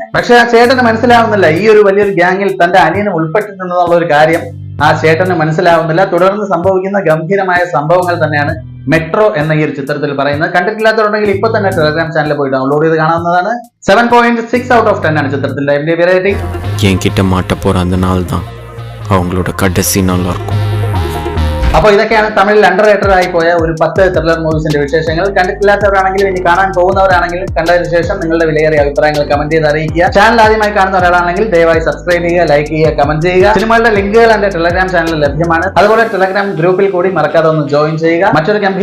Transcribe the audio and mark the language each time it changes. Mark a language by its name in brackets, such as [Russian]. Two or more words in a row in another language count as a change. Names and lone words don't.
[Malayalam] പക്ഷെ ആ ചേട്ടന് മനസ്സിലാവുന്നില്ല ഈ ഒരു വലിയൊരു ഗ്യാങ്ങിൽ തന്റെ അനിയനും ഉൾപ്പെട്ടിട്ടുണ്ടെന്നുള്ള ഒരു കാര്യം ആ ചേട്ടന് മനസ്സിലാവുന്നില്ല. തുടർന്ന് സംഭവിക്കുന്ന ഗംഭീരമായ സംഭവങ്ങൾ തന്നെയാണ് മെട്രോ എന്ന ഈ ഒരു ചിത്രത്തിൽ പറയുന്നത്. കണ്ടിട്ടില്ലാത്തവരുണ്ടെങ്കിൽ ഇപ്പൊ തന്നെ ടെലഗ്രാം ചാനലിൽ പോയി ഡൗൺലോഡ് ചെയ്ത് കാണാവുന്നതാണ്. 7.6 [English] out of [Malayalam] 10 ആണ് ചിത്രത്തിന്റെ IMDb റേറ്റിംഗ്. [Tamil] என்கிட்ட மாட்ட போற அந்த நாள் தான் அவங்களோட கடைசி நாளா இருக்கும். [Malayalam] അപ്പോൾ ഇതൊക്കെയാണ് തമിഴിൽ അണ്ടർറേറ്റഡ് ആയി പോയ ഒരു 10 ത്രില്ലർ മൂവീസിന്റെ വിശേഷങ്ങൾ. കണ്ടിട്ടില്ലാത്തവരാണെങ്കിലും ഇനി കാണാൻ പോകുന്നവരാണെങ്കിലും കണ്ടതിന് ശേഷം നിങ്ങളുടെ വിലയേറിയ അഭിപ്രായങ്ങൾ കമന്റ് ചെയ്ത് അറിയിക്കുക. ചാനൽ ആദ്യമായി കാണുന്ന ഒരാളാണെങ്കിൽ ദയവായി സബ്സ്ക്രൈബ് ചെയ്യുക, ലൈക്ക് ചെയ്യുക, കമന്റ് ചെയ്യുക. സിനിമകളുടെ ലിങ്കുകൾ എന്റെ ടെലഗ്രാം ചാനലിൽ ലഭ്യമാണ്. അതുപോലെ ടെലഗ്രാം ഗ്രൂപ്പിൽ കൂടി മറക്കാതെ ഒന്ന് ജോയിൻ ചെയ്യുക.